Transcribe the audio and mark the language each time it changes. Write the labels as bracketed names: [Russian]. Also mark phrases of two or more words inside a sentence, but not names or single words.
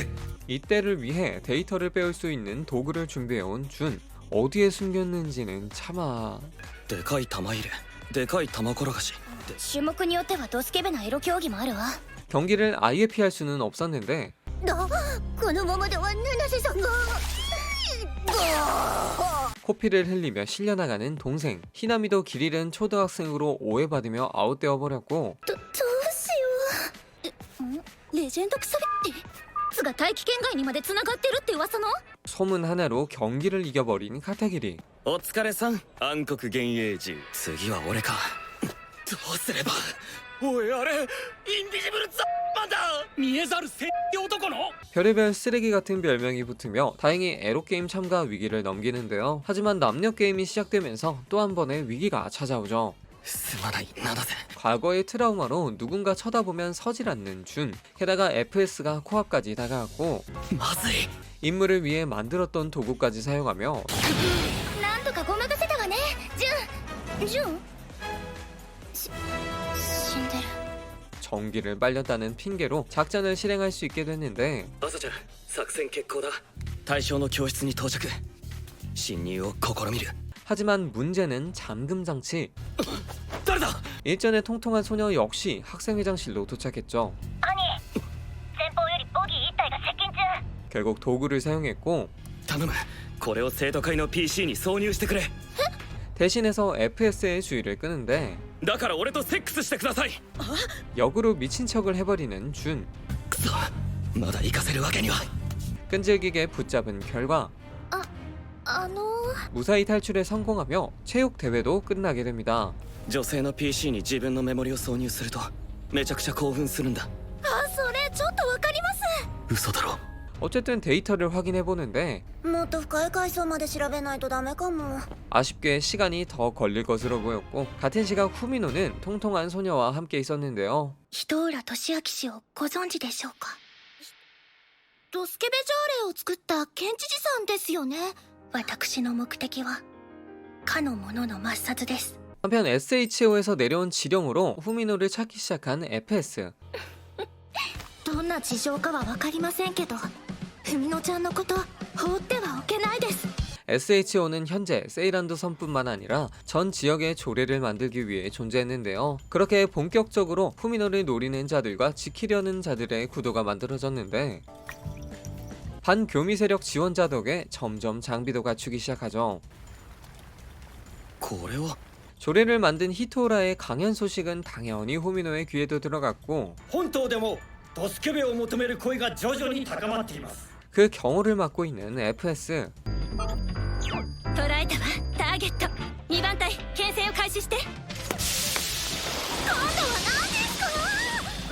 [Korean] 이때를 위해 데이터를 빼올 수 있는 도구를 준비해온 준. 어디에 숨겼는지는 차마... [Japanese] でかい玉入れでかい玉転がしで種目によってはドスケベなエロ競技もあるわ [Korean] 경기를 아예 피할 수는 없었는데 [Japanese] このままでは七瀬さんが [Korean] 코피를 흘리며 실려나가는 동생. 히나미도 길 잃은 초등학생으로 오해받으며 아웃되어 버렸고 [Japanese] どうしようレジェンドクソゲってつが大気圏外にまで繋がってるって噂の [Korean] 소문 하나로 경기를 이겨버린 카타기리. [Japanese] お疲れさん暗黒幻影獣次は俺かどうすればおいあれインビジブルザマンだ見えざる戦士男の [Korean] 별의별 쓰레기 같은 별명이 붙으며 다행히 에로게임 참가 위기를 넘기는데요. 하지만 남녀 게임이 시작되면서 또 한 번의 위기가 찾아오죠. [Japanese] すまない七瀬 [Korean] 과거의 트라우마로 누군가 쳐다보면 서질 않는 준. 게다가 FS가 코앞까지 다가왔고 [Japanese] まずい [Korean] 임무를 위해 만들었던 도구까지 사용하며 [Japanese] なんとかごまかせたわねジュン死んでる [Korean] 전기를 빨렸다는 핑계로 작전을 실행할 수 있게 됐는데 [Japanese] 朝ちゃん作戦決行だ対象の教室に到着侵入を試みる [Korean] 하지만 문제는 잠금 장치. [Japanese] 誰だ [Korean] 일전에 통통한 소녀 역시 학생회장실로 도착했죠. [Japanese] 前方よりボギー1体が接近中 [Korean] 결국 도구를 사용했고 [Japanese] 頼むこれを生徒会の PC に挿入してくれ [Korean] 대신해서 FS의 주의를 끄는데 [Japanese] だから俺とセックスしてください [Korean] 역으로 미친 척을 해버리는 준. [Japanese] くそまだ行かせるわけには [Korean] 끈질기게 붙잡은 결과 あの 무사히 탈출에 성공하며 체육 대회도 끝나게 됩니다. [Japanese] 女性の PC に自分のメモリを挿入するとめちゃくちゃ興奮するんだそれちょっとわかります嘘だろ [Korean] 어쨌든 데이터를 확인해 보는데 [Japanese] もっと深い階層まで調べないとダメかも [Korean] 아쉽게 시간이 더 걸릴 것으로 보였고 같은 시각 후미노는 통통한 소녀와 함께 있었는데요. [Japanese] 人浦俊明氏をご存知でしょうかドスケベ条例を作った県知事さんですよね私の目的はかの者の抹殺です [Korean] 한편 SHO에서 내려온 지령으로 후미노를 찾기 시작한 FS. [Japanese] どんな事情かはわかりませんけど文乃ちゃんのこと放ってはおけないです [Korean] SHO는 현재 세이란도 섬뿐만 아니라 전 지역의 조례를 만들기 위해 존재했는데요. 그렇게 본격적으로 후미노를 노리는 자들과 지키려는 자들의 구도가 만들어졌는데 반교미 세력 지원자 덕에 점점 장비도 갖추기 시작하죠. [Japanese] これは [Korean] 조례를 만든 히토라의 강연 소식은 당연히 후미노의 귀에도 들어갔고 [Japanese] 本島でもドスケベを求める声が徐々に高まっています [Korean] 그 경호를 맡고 있는 FS. [Japanese] 捉えたわターゲット2番隊牽制を開始して今度は何ですか